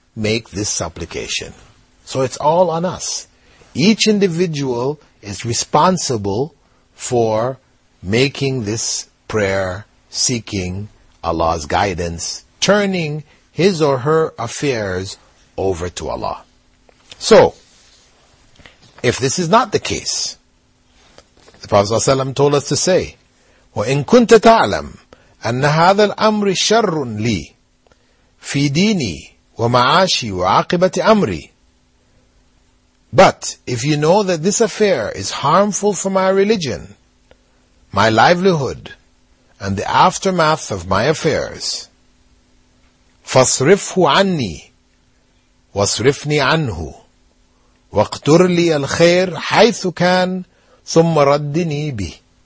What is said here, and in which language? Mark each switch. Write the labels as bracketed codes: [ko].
[en] make this supplication. So it's all on us. Each individual is responsible for making this prayer, seeking Allah's guidance, turning his or her affairs over to Allah. So, if this is not the case, the Prophet ﷺ told us to say, [ar] وَإِن كُنْتَ تَعْلَمْ أَنَّ هَذَا الْأَمْرِ شَرٌّ لِي فِي دِينِي وَمَعَاشِي وَعَاقِبَةِ أَمْرِي. [en] But if you know that this affair is harmful for my religion, my livelihood, and the aftermath of my affairs, [ar] فَصْرِفْهُ عَنِّي وَصْرِفْنِي عَنْهُ وَاقْتُرْ لِي الْخَيْرَ حَيْثُ كَانْ ثُمَّ رَدِّنِي بِهِ.